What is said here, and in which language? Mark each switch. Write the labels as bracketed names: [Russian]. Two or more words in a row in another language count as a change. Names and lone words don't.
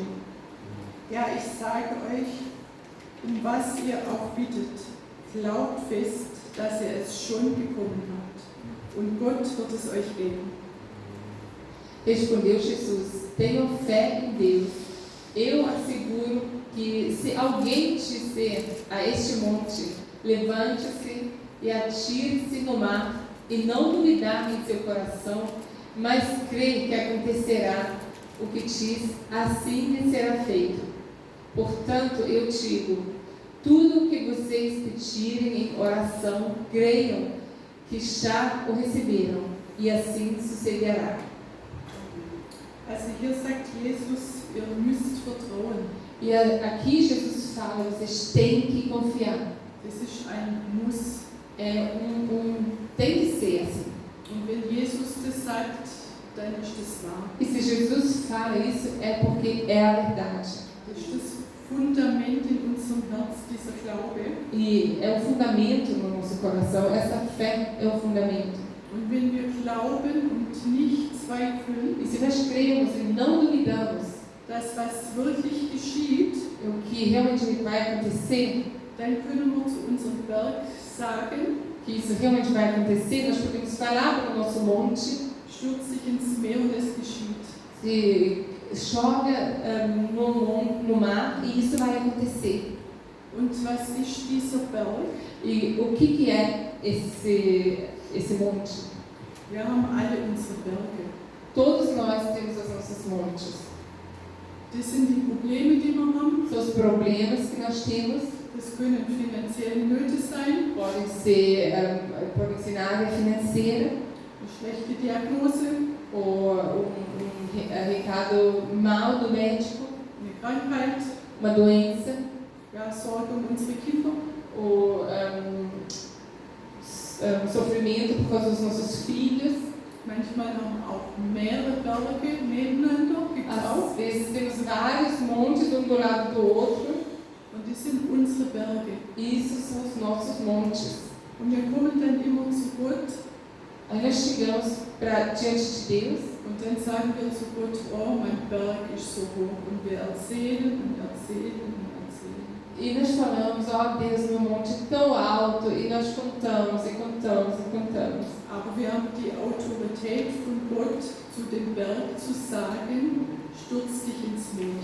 [German] Ja, ich sage euch, um was ihr auch bittet, glaubt fest, dass ihr es schon bekommen habt, und Gott wird es euch geben. [Portuguese] Respondeu Jesus, tenham fé em Deus. Eu asseguro que se alguém disser a este monte, levante-se e atire-se no mar, e não duvidar em seu coração, mas crê que acontecerá o que diz, assim lhe será feito. Portanto, eu digo, tudo o que vocês pedirem em oração, creiam que já o receberam, e assim sucederá. [German] Also hier sagt Jesus, ihr müsst vertrauen. [Portuguese] E aqui Jesus fala, vocês têm que confiar. [German] Das ist ein Muss. [Portuguese] É tem que ser assim. [German] Und wenn Jesus das sagt, dann ist das wahr. [Portuguese] E se Jesus fala isso, é porque é a verdade. [German] Das ist das Fundament in unserem Herz, dieser Glaube. [Portuguese] E é um fundamento no nosso coração, essa fé é um fundamento. [German] Und wenn wir glauben und nicht zweifeln, [Portuguese] E se nós cremos e não duvidamos [German] dass was wirklich geschieht, [Portuguese] o que realmente vai acontecer, [German] dann können wir zu unserem Berg sagen, [Portuguese] que isso realmente vai acontecer, nós podemos falar para o nosso monte, [German] stürzt sich ins Meer und es geschieht. [Portuguese] se joga no mar e isso vai acontecer. [German] Und was ist dieser Berg? [Portuguese] E o que é esse monte? [German] Wir haben alle unsere Berge. [Portuguese] Todos nós temos os nossos montes. [German] Das sind die Probleme, die wir haben. [Portuguese] São os problemas que nós temos. [German] Das können finanzielle Nöte sein, [Portuguese] Podem ser na área financeira, [German] eine schlechte Diagnose, [Portuguese] ou recado mal do médico, [German] eine Krankheit, [Portuguese] uma doença, [German] ja, Sorge um unsere Kinder. [Portuguese] ou sofrimento por causa dos nossos filhos. [German] Manchmal haben auch mehrere Berge nebeneinander, gibt es auch. [Portuguese] Às vezes temos vários montes um do lado do outro. [German] Und das sind unsere Berge. [Portuguese] Isso são os nossos montes. [German] Und wir kommen dann immer zu Gott [Portuguese] Aí nós chegamos diante de Deus [German] und dann sagen wir zu Gott, oh, mein Berg ist so hoch. Und wir erzählen und erzählen und erzählen. [Portuguese] e nós falamos, ó Deus, meu monte é tão alto, e nós contamos e contamos e contamos. [German] Aber wir haben die Autorität von Gott, zu dem Berg zu sagen, stürz dich ins Meer.